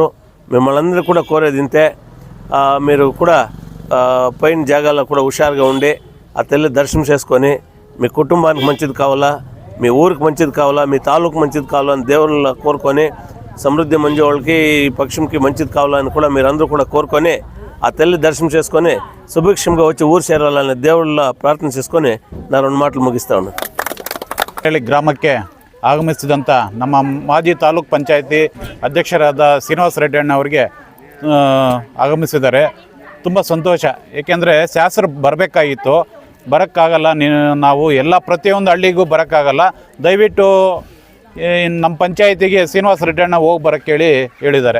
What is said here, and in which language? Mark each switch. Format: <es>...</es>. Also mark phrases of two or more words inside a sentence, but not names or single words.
<te>మిమ్మల్ని అందరూ కూడా కోరేది ఇంతే, మీరు కూడా పైన జాగాలో కూడా హుషారుగా ఉండి ఆ తల్లి దర్శనం చేసుకొని మీ కుటుంబానికి మంచిది కావాలా, మీ ఊరికి మంచిది కావాలా, మీ తాలూకు మంచిది కావాలా అని దేవుళ్ళ కోరుకొని, సమృద్ధి మంజు వాళ్ళకి ఈ పక్షంకి మంచిది కావాలని కూడా మీరందరూ కూడా కోరుకొని ఆ తల్లి దర్శనం చేసుకొని సుభిక్షంగా వచ్చి ఊరు చేరాలని దేవుళ్ళ ಪ್ರಾರ್ಥನೆ చేసుకొని నా 2 మాటలు ముగిస్తా ఉన్నాను.</te> <kn>ಗ್ರಾಮಕ್ಕೆ ಆಗಮಿಸಿದಂಥ ನಮ್ಮ ಮಾಜಿ ತಾಲೂಕ್ ಪಂಚಾಯತಿ ಅಧ್ಯಕ್ಷರಾದ ಶ್ರೀನಿವಾಸ ರೆಡ್ಡಿ ಅವರಿಗೆ ಆಗಮಿಸಿದ್ದಾರೆ. ತುಂಬ ಸಂತೋಷ. ಏಕೆಂದರೆ ಶಾಸಕರು ಬರಬೇಕಾಗಿತ್ತು, ಬರೋಕ್ಕಾಗಲ್ಲ, ನಾವು ಎಲ್ಲ ಪ್ರತಿಯೊಂದು ಹಳ್ಳಿಗೂ ಬರೋಕ್ಕಾಗಲ್ಲ, ದಯವಿಟ್ಟು ನಮ್ಮ ಪಂಚಾಯತಿಗೆ ಶ್ರೀನಿವಾಸ ರೆಡ್ಡಿ ಹೋಗಿ ಬರೋಕ್ಕೆ ಹೇಳಿದ್ದಾರೆ.</kn>